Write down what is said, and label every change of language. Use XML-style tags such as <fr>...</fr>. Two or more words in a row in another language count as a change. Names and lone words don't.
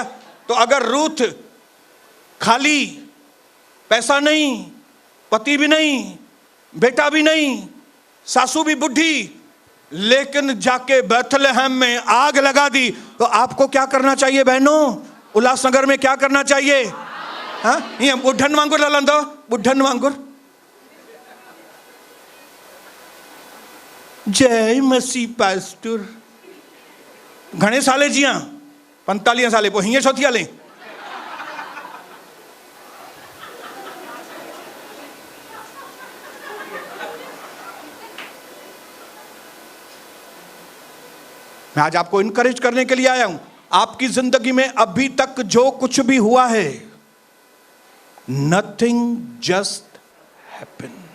<hi>तो अगर रूथ खाली, पैसा नहीं, पति भी नहीं, बेटा भी नहीं, सासू भी बुढ़ी, लेकिन जाके बैथलहम में आग लगा दी, तो आपको क्या करना चाहिए बहनों, उल्लासनगर में क्या करना चाहिए।</hi> <sd>हाँ, ये बुढ़न वांगुर ललंदो, बुढ़न वांगुर।</sd> <hi>जय मसीह पास्टर।</hi> <sd>घणे साले जिया, 45 साले, पोइ हीअं छो थी हले।</sd> <hi>मैं आज आपको इनकरेज करने के लिए आया हूं। आपकी जिंदगी में अभी तक जो कुछ भी हुआ है,</hi> <en>nothing just happen.</en>